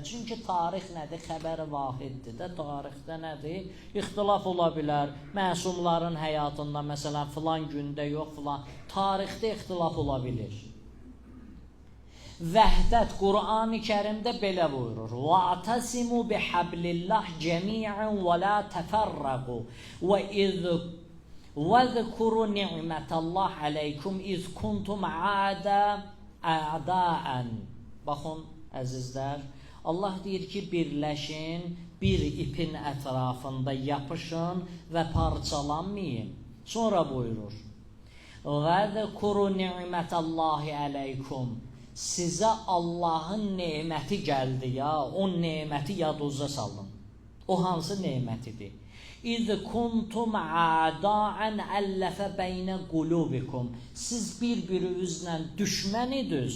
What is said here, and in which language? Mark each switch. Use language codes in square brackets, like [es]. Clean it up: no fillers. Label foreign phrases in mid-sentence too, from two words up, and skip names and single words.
[az] Çünki tarix nədir? Xəbər vahiddir də, tarixdə nədir? İxtilaf ola bilər, məsumların həyatında, məsələn, filan gündə yox, filan, tarixdə ixtilaf ola bilir. Vəhdət Qur'an-ı Kərimdə belə buyurur. [ar] وَاَعْتَسِمُوا بِحَبْلِ اللّٰهِ جَمِيعًا وَلَا تَفَرَّقُوا وَاذْكُرُوا نِعْمَةَ اللّٰهِ عَلَيْكُمْ اِذْ كُنْتُمْ أَعْدَاءً. [az] Baxın, əzizlər, Allah deyir ki, birləşin, bir ipin ətrafında yapışın və parçalanmayın. Sonra buyurur. [ar] وَاذْكُرُوا نِعْمَةَ اللّٰهِ عَلَيْكُمْ. [az] Sizə Allahın neməti gəldi ya, o neməti yadınıza salın. O hansı nemətidir? [ar] إِذْ كُنْتُمْ أَعْدَاءً أَلَّفَ بَيْنَ قُلُوبِكُمْ. [az] Siz bir-birinizlə düşmən idiniz.